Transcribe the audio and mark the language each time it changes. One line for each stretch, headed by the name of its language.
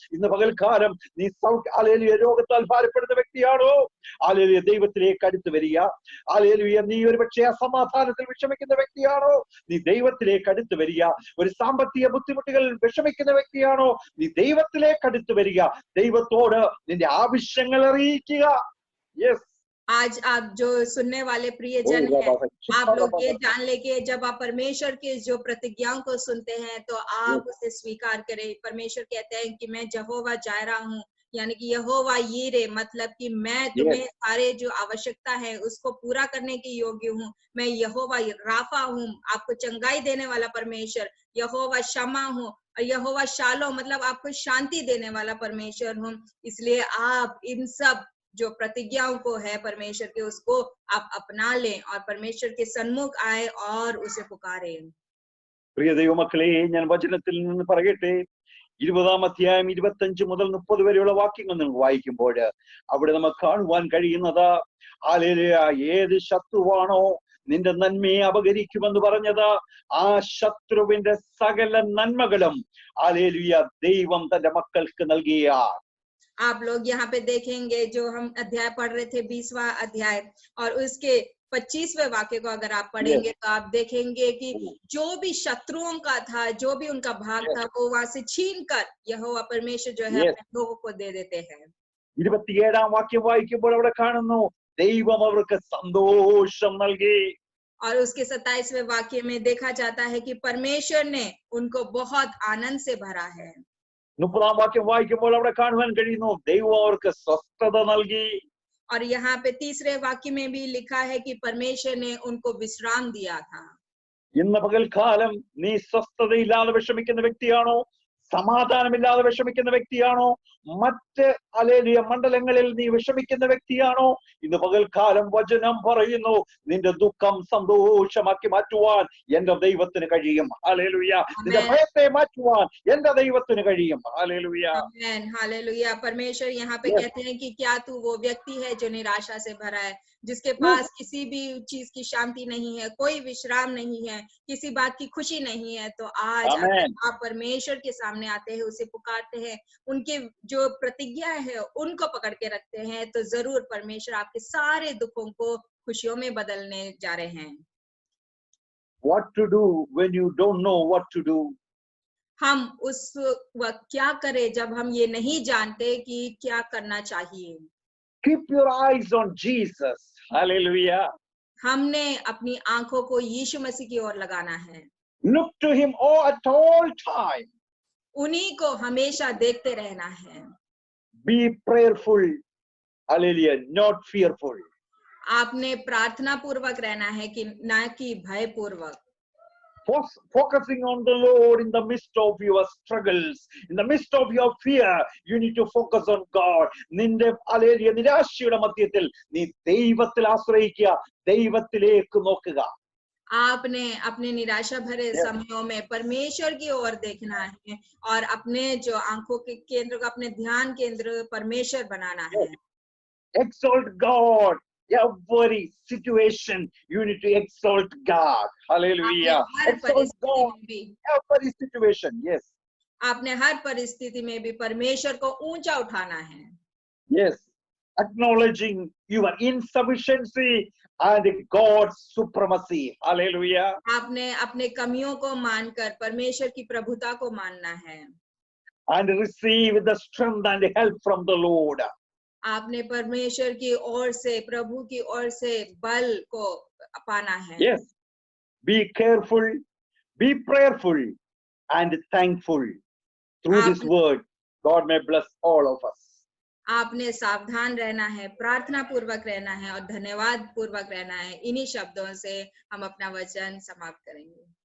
Malayalam: ഇന്ന് പകൽക്കാലം നീ ഹല്ലേലൂയ രോഗത്താൽ ഭാരപ്പെടുന്ന വ്യക്തിയാണോ, ഹല്ലേലൂയ ദൈവത്തിലേക്ക് അടുത്ത് വരിക. ഹല്ലേലൂയ, നീ ഒരു പക്ഷേ അസമാധാനത്തിൽ വിഷമിക്കുന്ന വ്യക്തിയാണോ, നീ ദൈവത്തിലേക്ക് അടുത്ത് വരിക. ഒരു സാമ്പത്തിക ബുദ്ധിമുട്ടുകൾ വിഷമിക്കുന്ന വ്യക്തിയാണോ, നീ ദൈവത്തിലേക്ക് അടുത്ത് വരിക. ദൈവത്തോട് നിന്റെ ആവശ്യങ്ങൾ അറിയിക്കുക.
English: yes,
Hindi: आज आप जो सुनने वाले प्रियजन हैं, आप लोग ये जान लेके जब आप परमेश्वर के जो प्रतिज्ञाओं को सुनते हैं तो आप उसे स्वीकार करें। परमेश्वर कहते हैं कि मैं यहोवा जायरा हूँ, यानी कि यहोवा यीरे, मतलब कि मैं तुम्हें सारे जो आवश्यकता है उसको पूरा करने के योग्य हूँ। मैं यहोवा राफा हूँ, आपको चंगाई देने वाला परमेश्वर। यहोवा शमा हूँ और यहोवा शालो, मतलब आपको शांति देने वाला परमेश्वर हूँ। इसलिए आप इन सब जो प्रतिज्ञाओं को है परमेश्वर के, उसको आप अपना लें और परमेश्वर के सन्मुख आए और उसे पुकारें।
Malayalam: പ്രിയ ദൈവമക്കളെ, ഞാൻ വചനത്തിൽ നിന്ന് പറയട്ടെ, 20-ാം അധ്യായം 25 മുതൽ 30 വരെയുള്ള വാക്യങ്ങൾ നമുക്ക് വായിക്കുമ്പോൾ അവിടെ നമുക്ക് കാണുവാൻ കഴിയുന്നത്, ഹല്ലേലൂയ, ഏത് ശത്രുവാണോ നിന്റെ നന്മയെ അപകരിക്കുമെന്ന് പറഞ്ഞത്, ആ ശത്രുവിന്റെ സകല നന്മകളും ഹല്ലേലൂയ ദൈവം തന്റെ മക്കൾക്ക് നൽകിയ।
Hindi: आप लोग यहाँ पे देखेंगे जो हम अध्याय पढ़ रहे थे 20वां अध्याय, और उसके 25वें वाक्य को अगर आप पढ़ेंगे तो आप देखेंगे कि जो भी शत्रुओं का था, जो भी उनका भाग था, वो वहां से छीन कर यहोवा परमेश्वर जो है अपने लोगों को दे देते हैं।
Malayalam: 27-ാം വാക്യം വായിക്കുമ്പോൾ അവിടെ കാണുന്നു, ദൈവം അവർക്ക് സന്തോഷം നൽകി।
Hindi: और उसके 27वें वाक्य में देखा जाता है कि परमेश्वर ने उनको बहुत आनंद से भरा है।
Malayalam: 30-ാം വാക്യം വായിക്കുമ്പോൾ അവിടെ കാണുവാൻ കഴിയുന്നു, ദൈവം അവർക്ക് സ്വസ്ഥത നൽകി।
Hindi: और यहाँ पे 3रे वाक्य में भी लिखा है कि परमेश्वर ने उनको विश्राम दिया था।
Malayalam: ഇന്ന് പകൽക്കാലം നീ സ്വസ്ഥതയില്ലാതെ വിഷമിക്കുന്ന വ്യക്തിയാണോ, സമാധാനമില്ലാതെ വിഷമിക്കുന്ന വ്യക്തിയാണോ? മറ്റ് ഹല്ലേലൂയ മണ്ഡലങ്ങളിൽ നീ വിഷമിക്കുന്ന വ്യക്തിയാണോ? ഇന്ന് പകൽക്കാലം വചനം പറയുന്നു, നിന്റെ ദുഃഖം സന്തോഷമാക്കി മാറ്റുവാൻ എന്റെ ദൈവത്തിന് കഴിയും. ഹല്ലേലൂയ. നിന്റെ ഭയത്തെ മാറ്റുവാൻ എന്റെ ദൈവത്തിന് കഴിയും. ഹല്ലേലൂയ.
Hindi: आमेन, हालेलुया। परमेश्वर यहाँ पे कहते हैं कि क्या तू वो व्यक्ति है जो निराशा से भरा है, जिसके पास किसी भी चीज की शांति नहीं है, कोई विश्राम नहीं है, किसी बात की खुशी नहीं है, तो आज अगर आप परमेश्वर के सामने आते हैं, उसे पुकारते हैं, उनके जो प्रतिज्ञा है उनको पकड़ के रखते हैं, तो जरूर परमेश्वर आपके सारे दुखों को खुशियों में बदलने जा रहे हैं।
English: What to do when you don't know what to do?
Hindi: हम उस वक्त क्या करें जब हम ये नहीं जानते कि क्या करना चाहिए।
English: Keep your eyes on Jesus. Hallelujah.
Hindi: हमने अपनी आंखों को यीशु मसीह की ओर लगाना है,
English: Look to him at all time.
Hindi: उन्हीं को हमेशा देखते रहना है।
English: Be prayerful. Hallelujah. Not fearful.
Hindi: आपने प्रार्थना पूर्वक रहना है कि ना कि भय पूर्वक।
English: Focusing on the Lord in the midst of your struggles, in the midst of your fear, you need to focus on God.
Malayalam: നിന്റെ ഹല്ലേലൂയ നിരാശയുടെ മധ്യത്തിൽ നീ ദൈവത്തിൽ ആശ്രയിക്കുക, ദൈവത്തിലേക്ക് നോക്കുക.
Hindi: आपने अपने निराशा भरे समयों में परमेश्वर की ओर देखना है और अपने जो आंखों के केंद्र को, अपने ध्यान केंद्र परमेश्वर बनाना है।
English: Exalt God. Every situation you need to exalt God. Hallelujah. Exalt God. Every situation. Yes.
Hindi: आपने हर परिस्थिति में भी परमेश्वर को ऊंचा उठाना है।
English: Yes. Acknowledging your insufficiency and God's supremacy. Hallelujah.
Hindi: आपने अपने कमियों को मानकर परमेश्वर की प्रभुता को मानना है।
English: And receive the strength and help from the Lord.
Hindi: आपने परमेश्वर की ओर से, प्रभु की ओर से बल को पाना है।
English: Yes. Be careful, be prayerful and thankful. Through this word, God may bless all of us.
Hindi: आपने सावधान रहना है, प्रार्थना पूर्वक रहना है और धन्यवाद पूर्वक रहना है। इन्हीं शब्दों से हम अपना वचन समाप्त करेंगे।